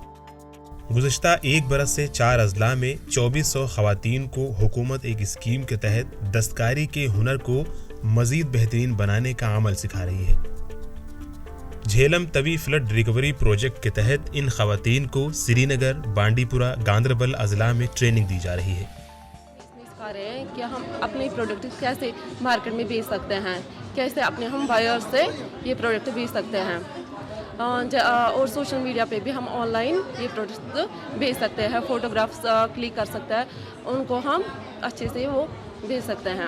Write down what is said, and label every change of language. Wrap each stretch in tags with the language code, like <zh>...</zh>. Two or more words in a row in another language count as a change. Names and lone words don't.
<ur>گزشتہ ایک برس سے 4 اضلاع میں 2400 خواتین کو حکومت ایک اسکیم کے تحت دستکاری کے ہنر کو مزید بہترین بنانے کا عمل سکھا رہی ہے۔ جھیلم توی فلڈ ریکوری پروجیکٹ کے تحت ان خواتین کو سری نگر، بانڈی پورہ، گاندربل اضلاع میں ٹریننگ دی جا رہی ہے۔ سکھا رہے ہیں کہ ہم اپنے پروڈکٹ کیسے مارکیٹ میں بیچ سکتے ہیں، کیسے اپنے ہم بائر سے یہ پروڈکٹ بیچ سکتے ہیں، اور</ur> <en>social media</en> <ur>پہ بھی ہم آن لائن یہ پروڈکٹ بیچ سکتے ہیں،</ur> <en>photographs click</en> <ur>کر سکتے ہیں، ان کو ہم اچھے سے وہ بیچ سکتے ہیں۔</ur>